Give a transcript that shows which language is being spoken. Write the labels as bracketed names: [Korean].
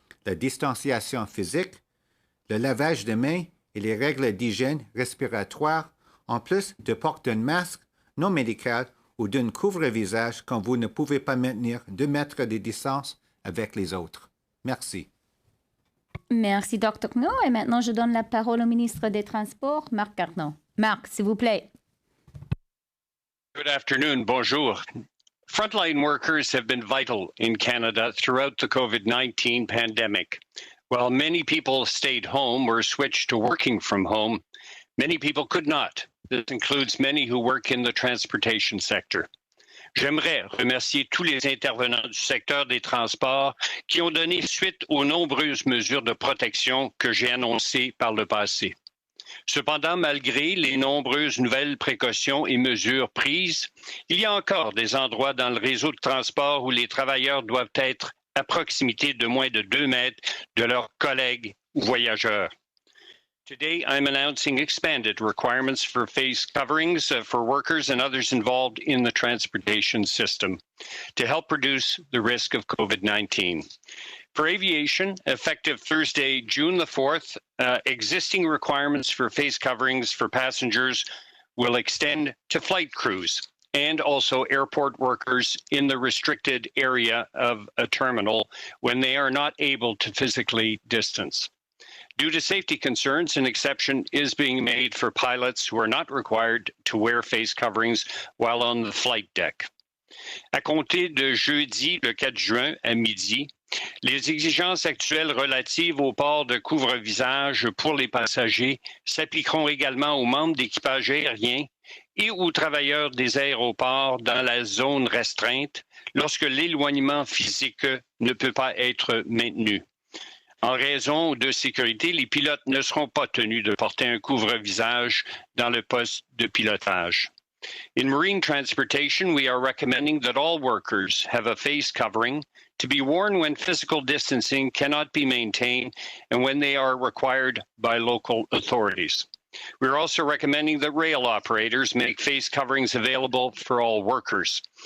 [French] La distanciation physique, le lavage de mains et les règles d'hygiène respiratoire, en plus de porter un masque non médical ou d'un couvre-visage quand vous ne pouvez pas maintenir 2 mètres de distance avec les autres. Merci. Merci, Dr. Kno. Et maintenant, je donne la parole au ministre des Transports, Marc Garneau. Marc, s'il vous plaît. [English] Good afternoon. Bonjour. Frontline workers have been vital in Canada throughout the COVID-19 pandemic. While many people stayed home or switched to working from home, many people could not. This includes many who work in the transportation sector. [French] J'aimerais remercier tous les intervenants du secteur des transports qui ont donné suite aux nombreuses mesures de protection que j'ai annoncées par le passé. Cependant, malgré les nombreuses nouvelles précautions et mesures prises, il y a encore des endroits dans le réseau de transport où les travailleurs doivent être à proximité de moins de 2 mètres de leurs collègues ou voyageurs. [English] Today, I'm announcing expanded requirements for face coverings for workers and others involved in the transportation system to help reduce the risk of COVID-19. For aviation, effective Thursday, June the 4th, existing requirements for face coverings for passengers will extend to flight crews and also airport workers in the restricted area of a terminal when they are not able to physically distance. Due to safety concerns, an exception is being made for pilots who are not required to wear face coverings while on the flight deck. [French] À compter de jeudi, le 4 juin, à midi, les exigences actuelles relatives au port de couvre-visage pour les passagers s'appliqueront également aux membres d'équipage aérien et aux travailleurs des aéroports dans la zone restreinte lorsque l'éloignement physique ne peut pas être maintenu. En raison de sécurité, les pilotes ne seront pas tenus de porter un couvre-visage dans le poste de pilotage. [English] In marine transportation, we are recommending that all workers have a face covering to be worn when physical distancing cannot be maintained and when they are required by local authorities. We're also recommending that rail operators make face coverings available for all workers.